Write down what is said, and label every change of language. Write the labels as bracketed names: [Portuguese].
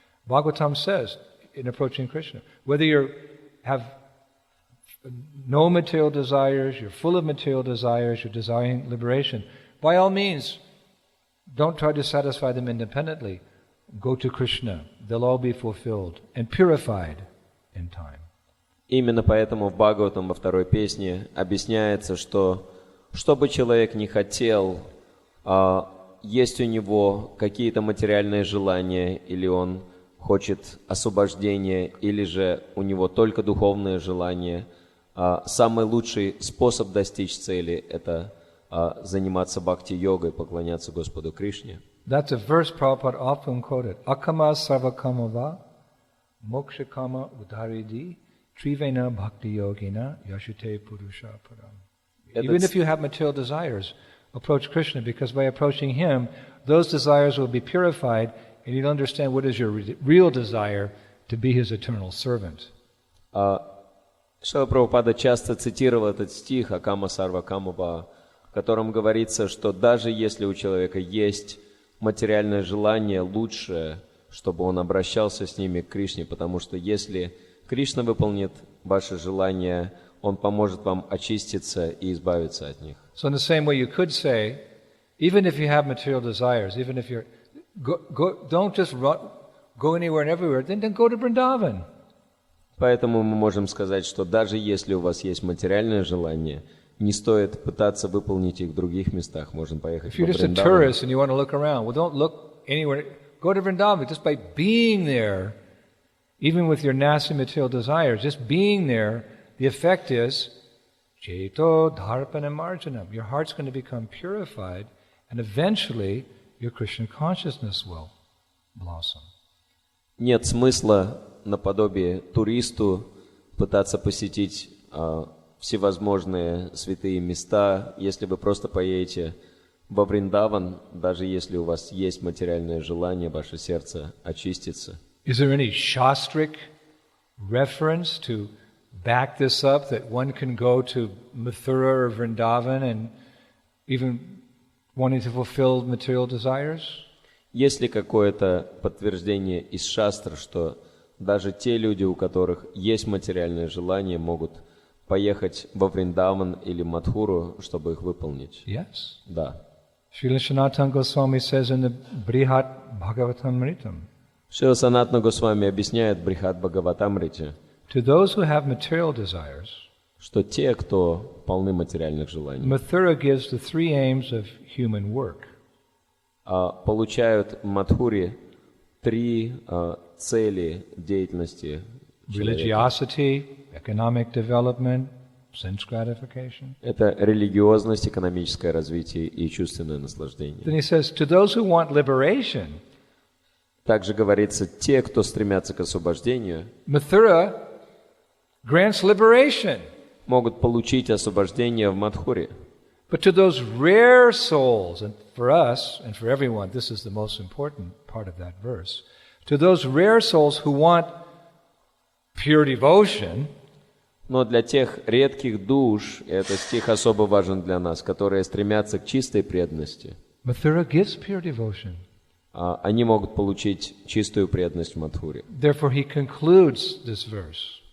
[English] Bhagavatam says, in approaching Krishna, whether you have no material desires, you're full of material desires, you're desiring liberation, by all means, don't try to satisfy them independently. Go to Krishna. They'll all be fulfilled and purified in time. [Russian] Именно поэтому в Бхагаватам во второй песне объясняется, что бы человек не хотел, есть у него какие-то материальные желания, или он хочет освобождения, или же у него только духовные желания, самый лучший способ достичь цели – это заниматься бхакти-йогой, поклоняться Господу Кришне. [English] That's a verse Prabhupada often quoted. [Sanskrit] Akama sarvakamava mokshakama udharidi trivena bhakti yogina yashute purusha param. [English] Even if you have material desires, approach Krishna, because by approaching Him, those desires will be purified, and you'll understand what is your real desire, to be his eternal servant. [Russian] Шрила Прабхупада часто цитировал этот стих [Sanskrit] «Акама сарва камава», [Russian] в котором говорится, что даже если у человека есть материальное желание, лучше, чтобы он обращался с ними к Кришне, потому что если Кришна выполнит ваше желание, он поможет вам очиститься и избавиться от них. [English] So in the same way you could say, even if you have material desires, even if you're, don't just go anywhere and everywhere, then go to Vrindavan. [Russian] Поэтому мы можем сказать, что даже если у вас есть материальное желание, не стоит пытаться выполнить их в других местах. Можно поехать в Вриндаван. [English] If you're just a tourist and you want to look around, well, don't look anywhere. Go to Vrindavan. Just by being there, even with your nasty material desires, just being there, the effect is [Sanskrit] Jeto, Dharpana, Marjanam. [English] Your heart's going to become purified, and eventually your Krishna consciousness will blossom. [Russian] Нет смысла наподобие туристу пытаться посетить всевозможные святые места, если вы просто поедете во Вриндаван, даже если у вас есть материальное желание, ваше сердце очистится. [English] Is there any shastric reference to back this up, that one can go to Mathura or Vrindavan and even wanting to fulfill material desires? [Russian] Есть ли какое-то подтверждение из шастр, что даже те люди, у которых есть материальное желание, могут поехать во Вриндаван или Мадхуру, чтобы их выполнить? [English] Yes. [Russian] Да. [English] Srila Sanatana Goswami says in the Brihat Bhagavatamritam, [Russian] Шрила Санатана Госвами объясняет в Брихат Бхагаватамрите, [English] to those who have material desires, [Russian] что те, кто полны материальных желаний, [English] Mathura gives the three aims of human work. [Russian] Получают в Мадхуре три цели деятельности человека. [English] Religiosity, economic development, sense gratification. [Russian] Это религиозность, экономическое развитие и чувственное наслаждение. [English] Then he says, to those who want liberation, [Russian] также говорится, те, кто стремятся к освобождению, [English] Mathura grants liberation. [Russian] могут получить освобождение в Мадхуре. [English] But to those rare souls, and for us and for everyone, this is the most important part of that verse, to those rare souls who want pure devotion, [Russian] но для тех редких душ, и этот стих особо важен для нас, которые стремятся к чистой преданности, [English] Mathura gives pure devotion. [Russian] Они могут получить чистую преданность в Мадхуре. [English] Therefore he concludes this verse.